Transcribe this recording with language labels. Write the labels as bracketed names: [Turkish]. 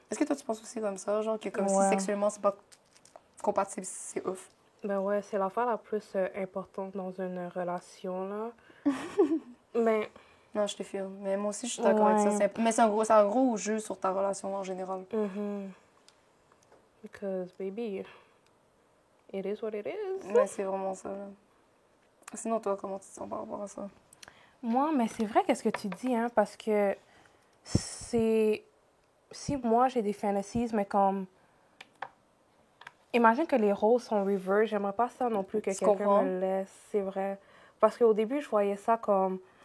[French] Est-ce que toi, tu penses aussi comme ça, genre, que comme si sexuellement, c'est pas compatible, c'est off? Ben ouais, c'est l'affaire la plus importante dans une relation, là. Mais... Non, je te filme. Mais moi aussi, je suis d'accord avec ça. Mais c'est un gros jeu sur ta relation en général. [English] Because, baby, it is what it is. [French] Mais c'est vraiment ça. Là. Sinon, toi, comment tu te sens par rapport à ça? Moi, mais c'est vrai qu'est-ce que tu dis, hein, parce que c'est... Si moi, j'ai des fantasies, mais comme... Imagine que les rôles sont reverse. J'aimerais pas ça non plus que quelqu'un me laisse. C'est vrai. Parce qu'au début, je voyais ça comme...